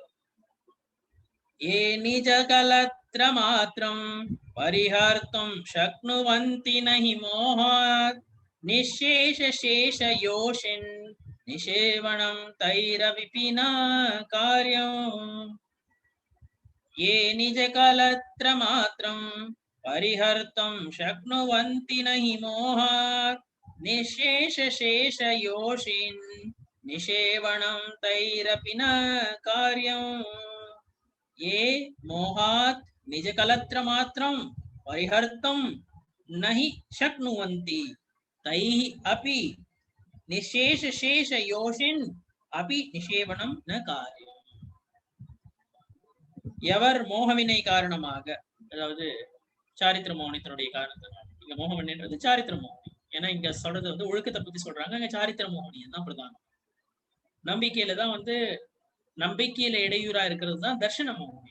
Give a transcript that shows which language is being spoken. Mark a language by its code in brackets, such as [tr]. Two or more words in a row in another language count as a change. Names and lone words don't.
[sa] ये निज कलत्र मात्रं परिहर्तुं शक्नुवन्ति नहि मोहात् निःशेष शेष योषित् निषेवणं तैर् अपि न कार्यम्. ये निज कलत्र मात्रं परिहर्तुं शक्नुवन्ति नहि मोहात् निःशेष शेष योषित् निषेवणं तैरपि न कार्यम्. ये मोहात् निज कलत्र मात्रं परिहर्तुं नहि शक्नुवन्ति तैः अपि निशेष शेष योषिन् अपि निषेवणं न कार्यम्. [ta] எவர் மோகவினை காரணமாக, அதாவது சாரித்திர மோகனத்தினுடைய காரணத்தினால, இங்க மோகவினைன்றது சாரித்திர மோகனி. ஏன்னா இங்க சொல்றது ஒழுக்கத்தை பத்தி சொல்றாங்க, அங்க சாரித்திர மோகனி தான் பிரதானம். நம்பிக்கையில தான் நம்பிக்கையில இடையூறா இருக்கிறது தான் தர்ஷன மோகனி.